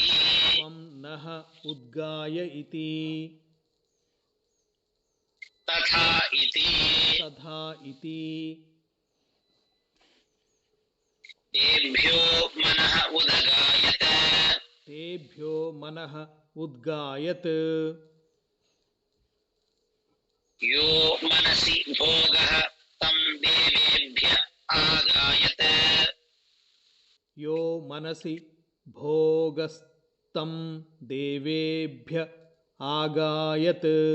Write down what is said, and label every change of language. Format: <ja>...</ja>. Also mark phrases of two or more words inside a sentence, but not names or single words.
<sa>త్వం నః ఉద్గాయ ఇతి తథా ఇతి తథా ఇతి తేభ్యో మనః ఉదగాయత్ తేభ్యో మనః ఉద్గాయత్ यो मनसि भोगः तं देवेभ्य आगायत् यो मनसि भोगस्तं देवेभ्य आगायत्</sa>